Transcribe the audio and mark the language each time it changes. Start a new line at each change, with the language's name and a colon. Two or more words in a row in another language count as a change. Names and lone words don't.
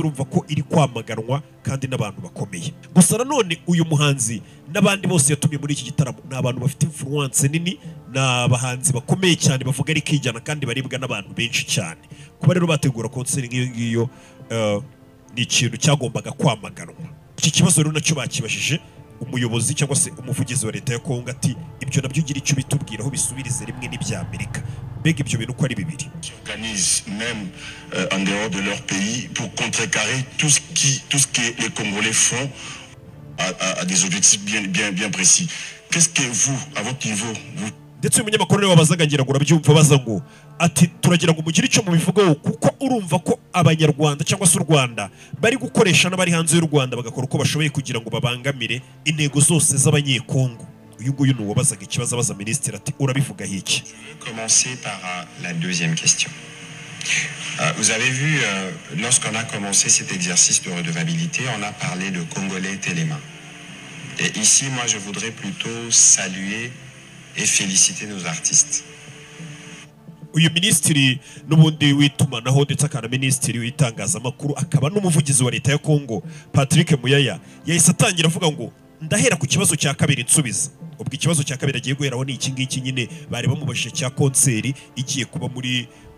Kinyarwanda: urumva ko iri kwamaganwa kandi n'abantu bakomeye gusa nanone uyu muhanzi n'abandi bose yatumye muri iki gitaramo n'abantu bafite influence nini n'abahanzi bakomeye cyane bavuga ari kijyana kandi baribwa n'abantu benshi cyane kuba rero bategura konseri nk'iyo ni ikintu cyagombaga kwamaganwa iki kibazo rero nacyo bakibajije umuyobozi cyangwa se umuvugizi wa leta ya Kongo ati ibyo nabyo ugira icyo bitubwiraho bisubirize rimwe n'ibya Amerika mbega ibyo bintu ko ari bibiri
French: organise même en dehors de leur pays pour contrecarrer tout ce que les Congolais font à des objectifs bien précis. Qu'est-ce que vous, à votre niveau, vous
Kinyarwanda: ndetse umunyamakuru rero wabazaga ngira ngo urabyumva baza ngo ati turagira ngo mugire icyo mubivugaho kuko urumva ko abanyarwanda cyangwa se u Rwanda bari gukoresha n'abari hanze y'u Rwanda bagakora uko bashoboye kugira ngo babangamire intego zose z'abanyekongo uyu nguyu ni uwabazaga ikibazo abaza ministre ati urabivugaho iki.
French: Commencer par la deuxième question. Vous avez vu, lorsqu'on a commencé cet exercice de redevabilité, on a parlé de Congolais Téléma. Et ici, moi, je voudrais plutôt saluer et féliciter nos artistes.
Kinyarwanda: Uyu ministiri n'ubundi w'itumanaho ndetse akana ministiri w'itangazamakuru akaba n'umuvugizi wa leta ya Kongo Patrick Muyaya yahise atangira avuga ngo ndahera ku kibazo cya kabiri nsubiza ubwo ikibazo cya kabiri agiye guheraho ni iki ngiki nyine bari bamubashije cya konseri igiye kuba muri